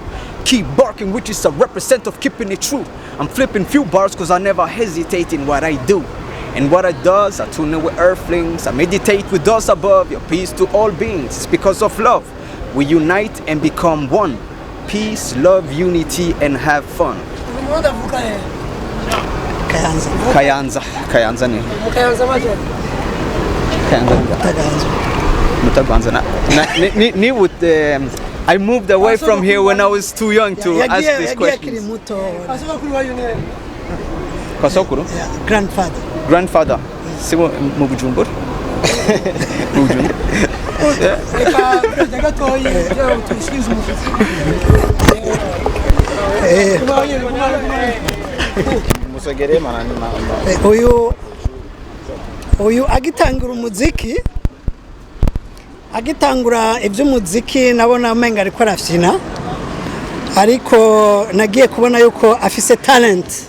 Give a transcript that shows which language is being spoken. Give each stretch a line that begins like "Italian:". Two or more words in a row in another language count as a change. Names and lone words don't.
English: Keep barking, which is a represent of keeping it true. I'm flipping few bars cause I never hesitate in what I do. And what I does, I tune in with earthlings, I meditate with those above. Your peace to all beings, it's because of love. We unite and become one. Peace, love, unity, and have fun.
Rundi: Kayanza ni. Kayanza maje? Mutaganza.
English: I moved away from here when I was too young to ask this question.
Rundi: Kasokuru?
English: Grandfather. Grandfather.
Rundi: Sibo mubujumbur. Mubujumbur. Uyu agitangura umuziki, agitangura iby'umuziki nabona umenga ariko arafyina, ariko nagiye kubona yuko afise talent.